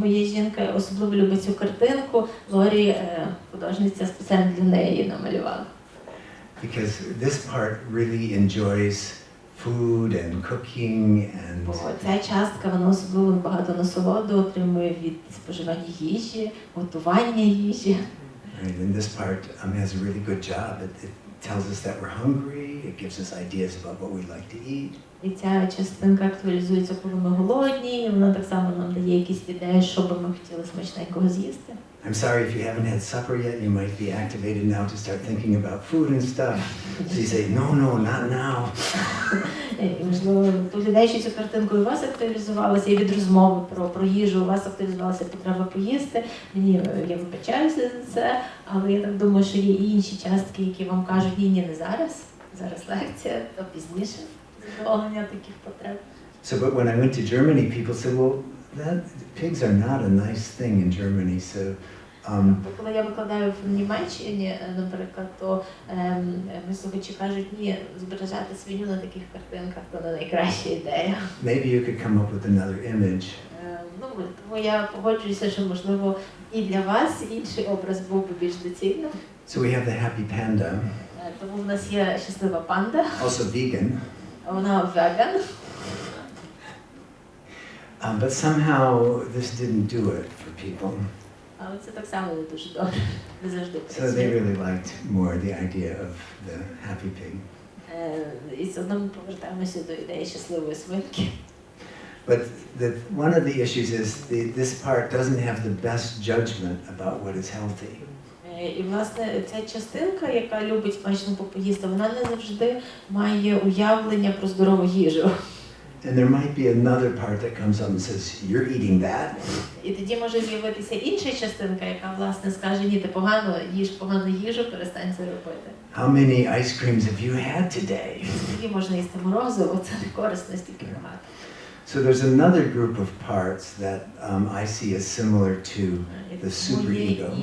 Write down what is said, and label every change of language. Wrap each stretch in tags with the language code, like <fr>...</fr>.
<uk>Моя жінка особливо любить цю картинку. Лорі, художниця, спеціально для неї її намалювала.</uk> <en>Because this part really enjoys food and cooking and.</en> <uk>Бо ця частка, вона особливо багато насолоду отримує від споживання їжі, готування їжі.</uk> <en>Right, and this part has a really good job. It tells us that we're hungry. It gives us ideas about what we like to eat.</en> <uk>І ця частинка актуалізується, коли ми голодні, і вона так само нам дає якісь ідеї, що би ми хотіли смачненького з'їсти.</uk> <en>I'm sorry if you haven't had supper yet, you might be activated now to start thinking about food and stuff. So you say, no, not now.</en> <uk>І, можливо, поглядаючи цю картинку, у вас актуалізувалася і від розмови про їжу, у вас актуалізувалася потреба поїсти. Я вибачаюся за це, але я так думаю, що є і інші частки, які вам кажуть, ні, не зараз, зараз лекція, то пізніше задоволення таких потреб.</uk> <en>So, but when I went to Germany, people said, well, pigs are not a nice thing in Germany, so.</en> <uk>Коли я викладаю в Німеччині, наприклад, то мої слухачі кажуть, ні, зображати свиню на таких картинках – то не найкраща ідея.</uk> <en>Maybe you could come up with another image.</en> <uk>Тому я погоджуюся, що, можливо, і для вас інший образ був би більш доцільним.</uk> <en>So we have the happy panda.</en> <uk>Тому в нас є щаслива панда.</uk> <en>Also vegan.</en> <uk>Вона веган.</uk> <en>But somehow this didn't do it for people.</en> <uk>Але це так само не дуже добре, не завжди працює.</uk> <en>So they really liked more the idea of the happy pig.</en> <uk>І все одно ми повертаємося до ідеї щасливої свинки.</uk> <en>But one of the issues is this part doesn't have the best judgment about what is healthy.</en> <uk>І, власне, ця частинка, яка любить смачно попоїсти, вона не завжди має уявлення про здорову їжу.</uk> <en>And there might be another part that comes up and says, you're eating that.</en> <uk>І тоді може з'явитися інша частинка, яка, власне, скаже, ні, ти погано їж погану їжу, перестань це робити.</uk> <en>How many ice creams have you had today?</en> <uk>Тоді можна їсти морозиво, це не корисно, стільки багато.</uk> <en>So there's another group of parts that I see as similar to the superego.</en>